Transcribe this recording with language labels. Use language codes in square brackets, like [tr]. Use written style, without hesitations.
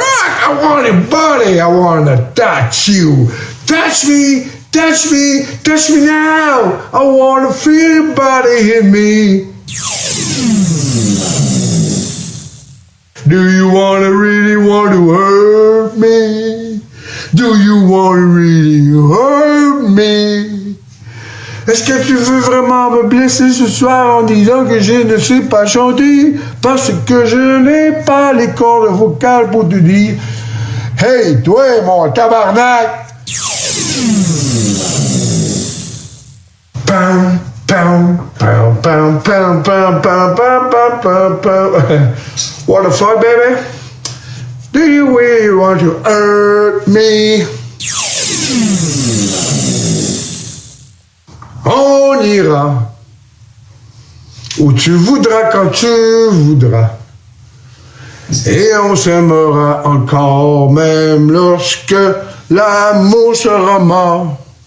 [en] I want a body. I want to touch you. Touch me. Touch me. Touch me now. I want to feel your body hit me. Do you really want to hurt me? Do you really hurt me? [fr] Est-ce que tu veux vraiment me blesser ce soir en disant que je ne sais pas chanter parce que je n'ai pas les cordes vocales pour te dire hey, toi, mon tabarnak! Pam, pam, pam, pam, pam, pam, pam, pam, pam, pam, pam. [en] What the fuck, baby? Do you really want to hurt me? [fr] On ira où tu voudras quand tu voudras. Et on s'aimera encore même lorsque l'amour sera mort.